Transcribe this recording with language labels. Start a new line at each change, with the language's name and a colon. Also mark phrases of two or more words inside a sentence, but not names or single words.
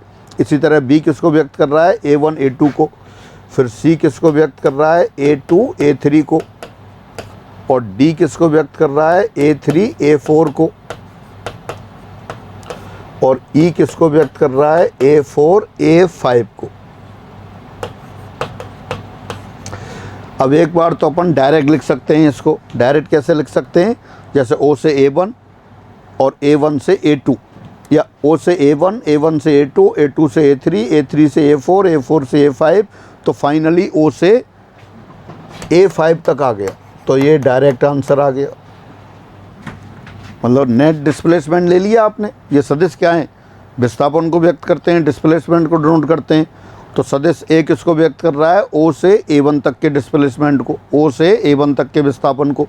Hindi: इसी तरह B किसको व्यक्त कर रहा है A1 A2 को, फिर C किसको व्यक्त कर रहा है A2 A3 को, और D किसको व्यक्त कर रहा है A3 A4 को, और E किसको व्यक्त कर रहा है A4 A5 को। अब एक बार तो अपन डायरेक्ट लिख सकते हैं इसको। डायरेक्ट कैसे लिख सकते हैं, जैसे O से A1 और A1 से A2, या O से A1, A1 से A2, A2 से A3, A3 से A4, A4 से A5, तो फाइनली O से A5 तक आ गया। तो ये
English: direct answer
Hindi: आ गया, मतलब
English: net displacement
Hindi: ले लिया आपने। ये सदिश क्या है, विस्थापन को व्यक्त करते हैं, डिस्प्लेसमेंट को डिनोट करते हैं। तो सदिश A किसको व्यक्त कर रहा है O से A1 तक के डिस्प्लेसमेंट को, O से A1 तक के विस्थापन को।